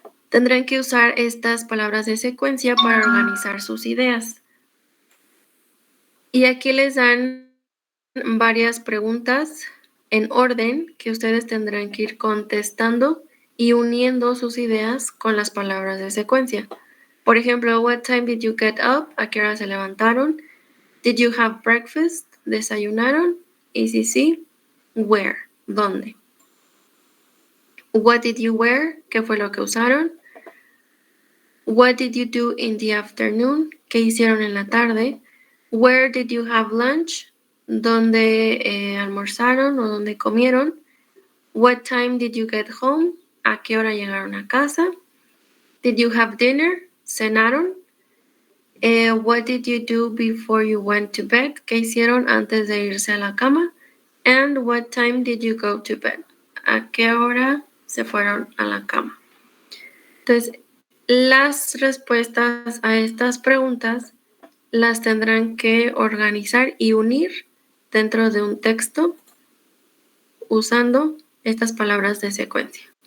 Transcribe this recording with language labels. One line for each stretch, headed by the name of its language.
Spanish: Tendrán que usar estas palabras de secuencia para organizar sus ideas. Y aquí les dan varias preguntas en orden que ustedes tendrán que ir contestando y uniendo sus ideas con las palabras de secuencia. Por ejemplo,
English: what time did you get up?
Spanish: ¿A qué hora se levantaron?
English: Did you have breakfast?
Spanish: ¿Desayunaron? Y si sí,
English: where?
Spanish: ¿Dónde?
English: What did you wear?
Spanish: ¿Qué fue lo que usaron?
English: What did you do in the afternoon?
Spanish: ¿Qué hicieron en la tarde?
English: Where did you have lunch?
Spanish: ¿Dónde almorzaron o dónde comieron?
English: What time did you get home?
Spanish: ¿A qué hora llegaron a casa?
English: Did you have dinner?
Spanish: ¿Cenaron?
English: What did you do before you went to bed?
Spanish: ¿Qué hicieron antes de irse a la cama?
English: And what time did you go to bed?
Spanish: ¿A qué hora se fueron a la cama? Entonces, las respuestas a estas preguntas las tendrán que organizar y unir dentro de un texto usando estas palabras de secuencia.